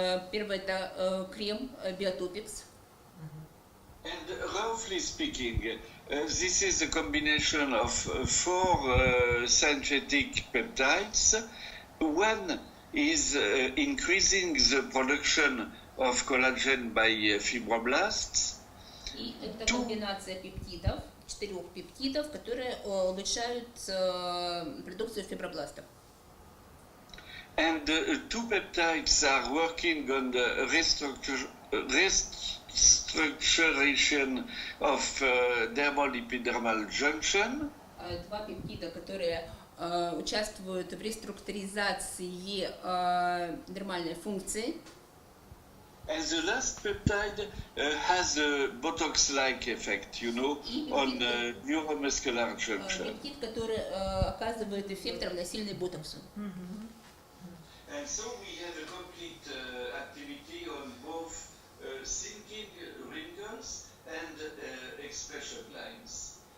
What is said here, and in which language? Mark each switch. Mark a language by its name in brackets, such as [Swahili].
[Russian] Первый это крем Biotopics. [English] And roughly speaking, this is a combination of 4 synthetic peptides. One is increasing the production of collagen by fibroblasts. [Russian] И это комбинация пептидов, 4 пептидов, которые улучшают продукцию фибробластов. [English] And 2 peptides are working on the restructuration of dermal epidermal junction. [Russian] 2 пептида, которые участвуют в реструктуризации дермальной функции. [English] And the last peptide has a Botox-like effect, you know, on neuromuscular junction. [Russian] Пептид, который оказывает эффект равносильный ботоксу. [English] And so we have a complete activity on both thinking wrinkles and expression lines.